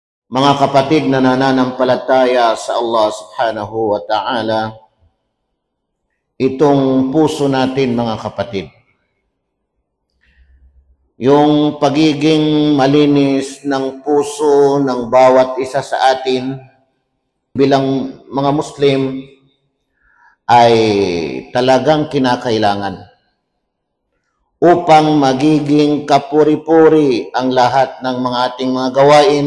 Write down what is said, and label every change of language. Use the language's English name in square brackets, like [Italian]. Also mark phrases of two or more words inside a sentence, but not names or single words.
[Filipino] Mga kapatid na nananampalataya sa Allah [Arabic] subhanahu wa ta'ala, [Filipino] itong puso natin mga kapatid, yung pagiging malinis ng puso ng bawat isa sa atin bilang mga Muslim ay talagang kinakailangan upang magiging kapuri-puri ang lahat ng mga ating mga gawain.